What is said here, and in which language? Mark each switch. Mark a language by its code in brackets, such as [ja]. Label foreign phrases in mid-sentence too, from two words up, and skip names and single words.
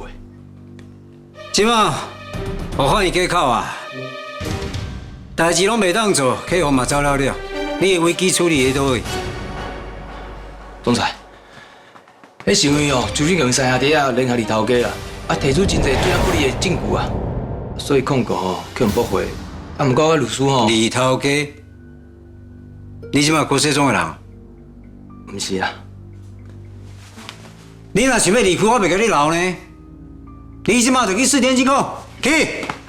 [nan] 即马我放伊过口啊，代志拢袂当做，客户嘛走了了，你的危机处理在倒位？总裁，迄是因为哦，朱俊强三兄弟啊联合二头家啊，提出真侪对咱不利的证据啊，所以控告吼叫人驳回。啊，毋过我律师吼，二头家，你即马郭世忠的人，唔是啊。你若想要离开，我袂甲你留呢。你即马就去四天金库去。